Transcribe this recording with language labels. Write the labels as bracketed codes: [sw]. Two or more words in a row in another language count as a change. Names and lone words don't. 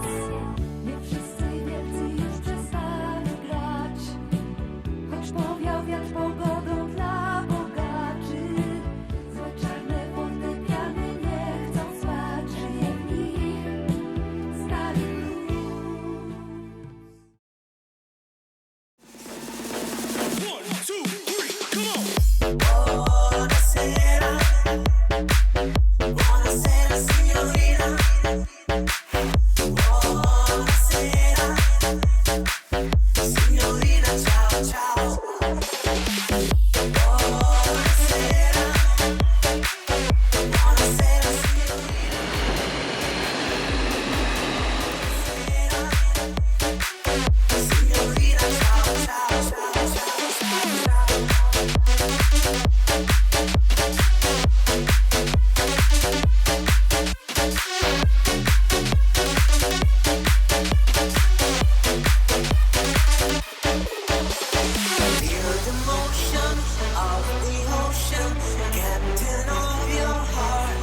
[pl] Nie wszyscy wielcy już przestali grać, choć powiał wiatr pogodą dla bogaczy. Złe czarne fortepiany nie chcą spać, żyje w nich stary blues. [en] 1, 2, 3, come on! [it] Buonasera signorina. Buonasera signorina, ciao ciao. Buonasera. Buonasera signorina. Signorina, ciao ciao ciao ciao ciao. [en] Feel the motion of the ocean, captain of your heart.